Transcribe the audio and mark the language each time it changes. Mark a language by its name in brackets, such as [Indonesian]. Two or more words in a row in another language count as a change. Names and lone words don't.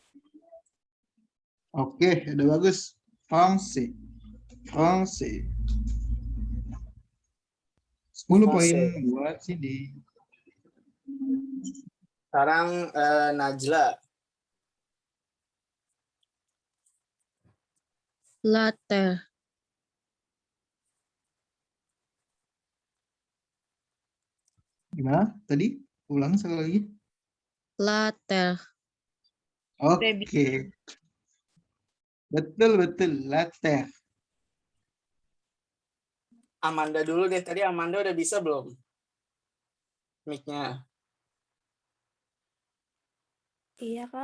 [Indonesian] Oke, udah bagus. Français. 10 poin buat Cindy. Sekarang Najla. [French] La terre. [Indonesian] Gimana? Tadi? Ulang sekali lagi. [French] La terre. [Indonesian] Oke. Betul. Latte. Amanda dulu deh. Tadi Amanda udah bisa belum? Mic-nya. Iya, Kak.